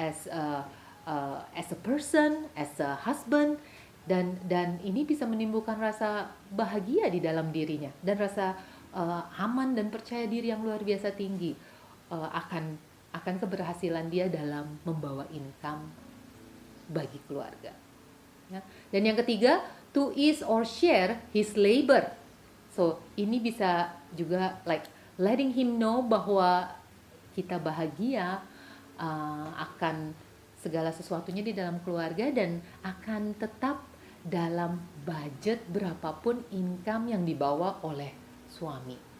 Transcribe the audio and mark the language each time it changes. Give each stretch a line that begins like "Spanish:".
English: a person, as a husband,
Indonesian: dan ini bisa menimbulkan rasa bahagia di dalam dirinya dan rasa aman dan percaya diri yang luar biasa tinggi akan keberhasilan dia dalam membawa income bagi keluarga. Ya. Dan yang ketiga,
English: to ease or share his labor.
Indonesian: So ini bisa juga
English: like letting him know
Indonesian: bahwa kita bahagia akan segala sesuatunya di dalam keluarga dan akan tetap dalam budget berapapun income yang dibawa oleh suami.